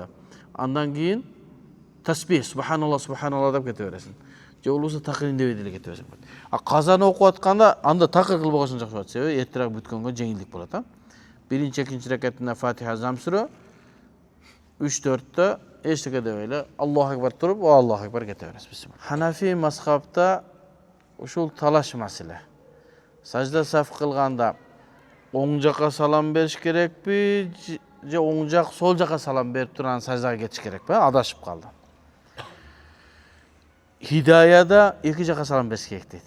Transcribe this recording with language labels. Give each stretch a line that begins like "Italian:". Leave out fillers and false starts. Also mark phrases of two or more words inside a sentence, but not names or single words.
Kyrgyz: Андан кийин тасбих, субханалла, субханалла деп кете бересиң. Же болбосо такыр индебей деле кете бересиң. Казаны окуп атканда анда такыр кылбаган жакшы болот, себеби эртерээк бүткөнгө жеңилдик болот, Биринчи, экинчи рекетинде Фатиха зам сүрө, 3-4-тө эчтеке дебей эле
Arabic: الله أكبر
Kyrgyz: туруп,
Arabic: الله أكبر
Kyrgyz: кете бересиз. Ханафи мазхабта ушул талаш маселе. Сажда саф кылганда оң жака салам бериш керекпи, же оң жак сол жака салам берип турган саждага кетиш керекпи? Адашып калды. Хидаяда эки жака салам бериш керек дейт.